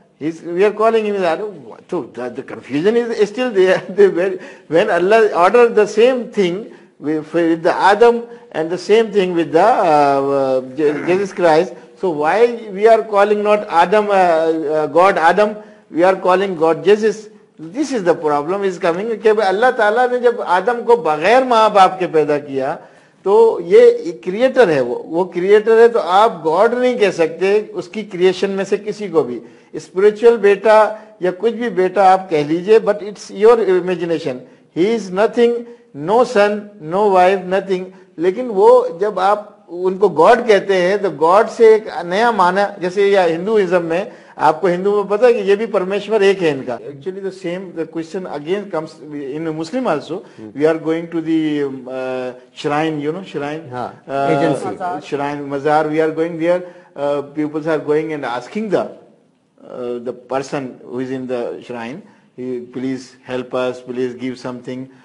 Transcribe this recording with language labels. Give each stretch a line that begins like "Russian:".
English: We are calling him Adam. So the confusion is still there. When Allah ordered the same thing with the Adam and the same thing with the Jesus Christ, so why we are calling not Adam God Adam, we are calling God Jesus? This is the problem is coming
Urdu: کہ اللہ تعالیٰ نے جب آدم کو بغیر ماں باپ کے پیدا کیا تو یہ کریٹر ہے, وہ کریٹر ہے, تو آپ گاڈ نہیں کہہ سکتے اس کی کریشن میں سے کسی کو بھی. اسپرچل بیٹا یا کچھ بھی بیٹا آپ کہہ لیجئے,
English: But it's your imagination. He is nothing, no son, no wife, nothing.
Urdu: لیکن وہ جب آپ ان کو گاڈ کہتے ہیں تو گاڈ سے ایک نیا معنی, جیسے یا ہندوازم میں آپ کو ہندو میں پتا ہے کہ یہ بھی پرمیشور ایک ہے ان کا.
English: Actually the same the question again comes in Muslim also. We are going to the shrine, shrine, agency, shrine, mazar. We are going there. People are going and asking the person who is in the shrine, please help us, please give something.